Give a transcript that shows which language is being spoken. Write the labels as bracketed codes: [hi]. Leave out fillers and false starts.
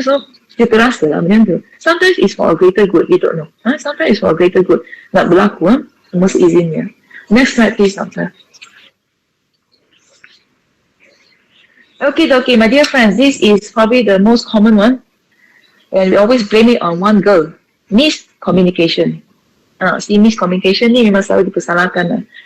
[ms] So kita terasa lah macam tu. [en] Sometimes it's for a greater good, we don't know. Sometimes it's for a greater good. [ms] Nak berlaku, semua seizinnya. [en] Next slide please, Doctor. Okay, my dear friends, this is probably the most common one, and we always blame it on one girl. [ms] Miscommunication. Miscommunication ni memang selalu dipersalahkan lah.